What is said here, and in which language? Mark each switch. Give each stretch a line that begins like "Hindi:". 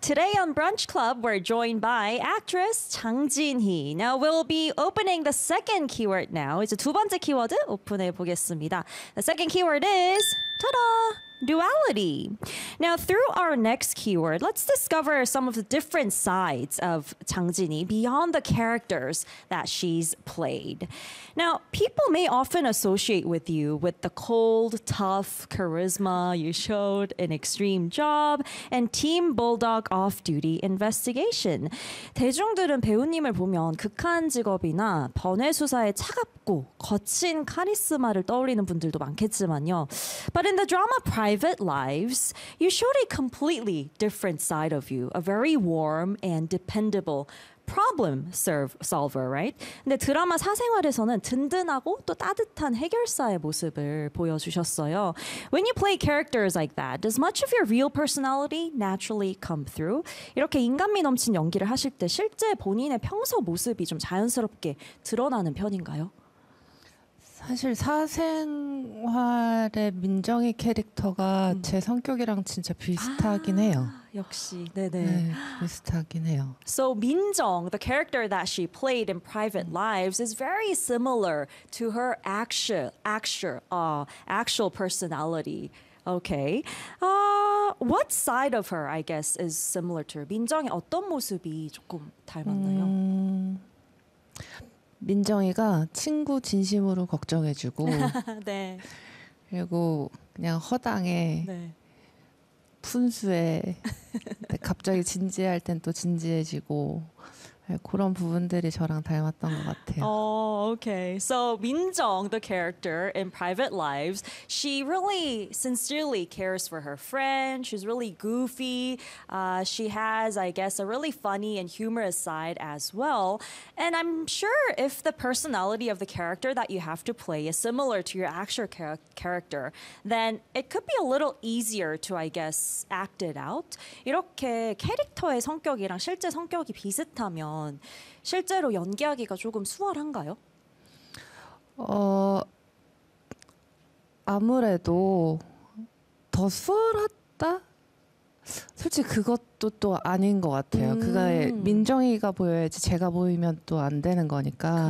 English: Today on Brunch Club, we're joined by actress 장진희. Now, we'll be opening the second keyword now.
Korean: 이제 두 번째 키워드 오픈해 보겠습니다.
English: The second keyword is, ta-da! Duality. Now, through our next keyword, let's discover some of the different sides of 장진희 beyond the characters that she's played. Now, people may often associate with you with the cold, tough charisma you showed in Extreme Job and Team Bulldog Off-Duty Investigation.
Korean: 대중들은 배우님을 보면 극한 직업이나 번외 수사에 차갑고 거친 카리스마를 떠올리는 분들도 많겠지만요.
English: But in the drama Private Lives, you showed a completely different side of you, a very warm and dependable problem solver, right?
Korean: 근데 드라마 사생활에서는 든든하고 또 따뜻한 해결사의 모습을 보여주셨어요.
English: When you play characters like that, does much of your real personality naturally come through?
Korean: 이렇게 인간미 넘친 연기를 하실 때 실제 본인의 평소 모습이 좀 자연스럽게 드러나는 편인가요? 사실 사생활의 민정이 캐릭터가 제 성격이랑 진짜 비슷하긴 해요. 역시 네네 비슷하긴 해요.
English: So Minjeong, the character that she played in Private Lives, is very similar to her actual personality. Okay. What side of her, I guess, is similar to her?
Korean: 민정이 어떤 모습이 조금 닮았나요? 민정이가 친구 진심으로 걱정해주고 네. 그리고 그냥 허당에 네. 푼수에 갑자기 진지할 땐 또 진지해지고 그런 부분들이 저랑 닮았던 것 같아요.
English: Oh, okay. So Minjeong, the character in Private Lives, she really sincerely cares for her friend. She's really goofy. She has, I guess, a really funny and humorous side as well. And I'm sure if the personality of the character that you have to play is similar to your actual character, then it could be a little easier to, I guess, act it out.
Korean: 이렇게 캐릭터의 성격이랑 실제 성격이 비슷하면 실제로 연기하기가 조금 수월한가요? 아무래도 더 수월하다? 솔직히 그것도 또 아닌 것 같아요. 그가 민정이가 보여야지 제가 보이면 또 안 되는 거니까.